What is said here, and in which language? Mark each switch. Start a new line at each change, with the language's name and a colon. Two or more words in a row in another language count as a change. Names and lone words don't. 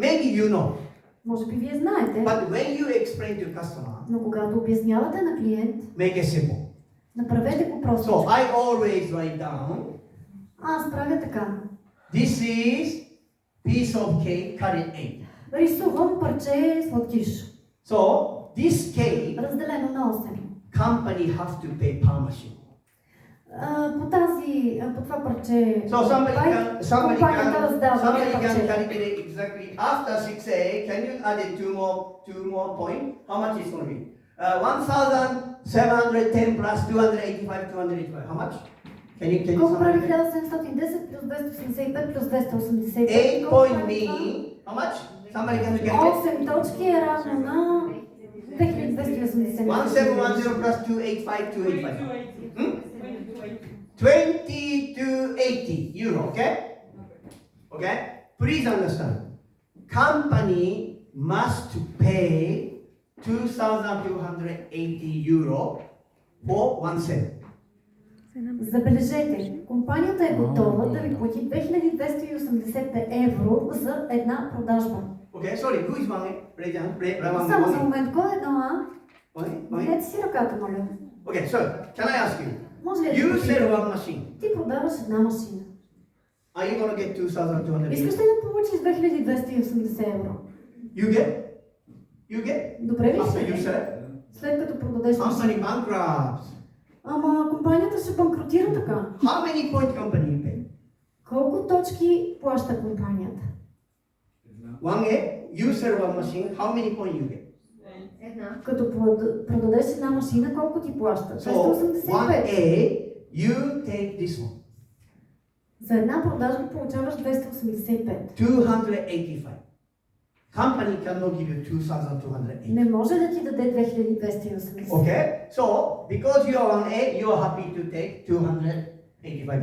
English: maybe you know.
Bulgarian: може би вие знаете,
English: But when you explain to customer,
Bulgarian: но когато обяснявате на клиент,
English: make it simple.
Bulgarian: направете го просто.
English: So I always write down,
Bulgarian: Аз правя така.
English: this is piece of cake, cut it 8.
Bulgarian: Рисувам парче сладкиш,
English: So this cake,
Bulgarian: разделено на 8.
English: company have to pay per machine.
Bulgarian: По това парче,
English: So somebody
Bulgarian: компанията раздава
English: can
Bulgarian: парче.
English: calculate exactly after 6A. Can you add it two more point? How much is going to be? 1,710 plus 285, 285. How much? Can you
Bulgarian: Колко прави
English: somebody?
Bulgarian: 1710 плюс 285 плюс 285?
English: 8
Bulgarian: Колко
English: point
Bulgarian: прави
English: mean how much? Somebody can
Bulgarian: това?
English: calculate.
Bulgarian: 8 точки е равно на 2280.
English: 1710 plus 285, 285. 2280 euro, okay? Okay? Please understand. Company must pay 2,280 euro for 1 cent.
Bulgarian: Забележете, компанията е готова да ви плати 2280 евро за една продажба.
English: Okay, sorry, who is one? Raise your hand.
Bulgarian: Само за момент, кой е едно А?
English: One?
Bulgarian: Дайте си ръката, моля.
English: Okay, so can I ask you?
Bulgarian: Може ли да
English: You
Bulgarian: ти
English: sell
Bulgarian: попитам?
English: one machine.
Bulgarian: Ти продаваш една машина.
English: Are you going to get 2,280?
Bulgarian: Искаш ли да получиш 2280 евро?
English: You get? You get?
Bulgarian: Добре ли
English: After you
Bulgarian: си?
English: sell?
Bulgarian: След като продадеш
English: Company
Bulgarian: машина.
English: bankrupts.
Bulgarian: Ама компанията ще банкротира така.
English: How many point company you pay?
Bulgarian: Колко точки плаща компанията?
English: 1A, you sell one machine, how many point you get?
Bulgarian: Като продадеш една машина, колко ти плаща?
English: So 285. 1A, you take this one,
Bulgarian: За една продажба получаваш 285. 285.
English: Company cannot give you 2,280.
Bulgarian: Не може да ти даде 2280.
English: Okay, so because you are 1A, you are happy to take 285.